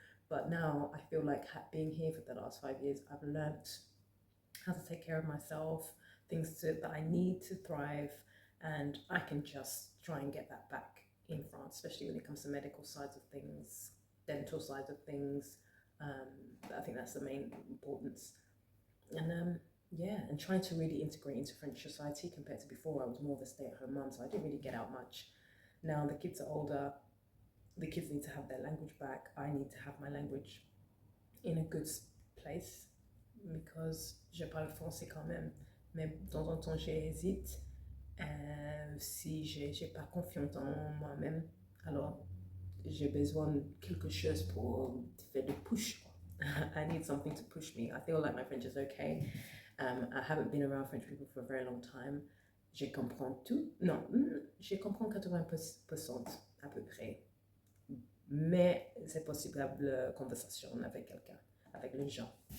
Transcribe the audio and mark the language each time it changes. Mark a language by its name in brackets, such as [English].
[English] But now I feel like being here for the last 5 years, I've learnt how to take care of myself, that I need to thrive, and I can just try and get that back in France, especially when it comes to medical sides of things, dental sides of things. I think that's the main importance. And and trying to really integrate into French society compared to before. I was more of a stay-at-home mum, so I didn't really get out much. Now the kids are older. The kids need to have their language back. I need to have my language in a good place because [French] je parle français quand même, mais de temps en temps j'hésite si j'ai pas confiance en moi-même. Alors j'ai besoin de quelque chose pour faire de push. [English] I need something to push me. I feel like my French is okay. I haven't been around French people for a very long time. [French] Je comprends tout. Non, je comprends 80% à peu près. Mais c'est possible la conversation avec quelqu'un, avec les gens.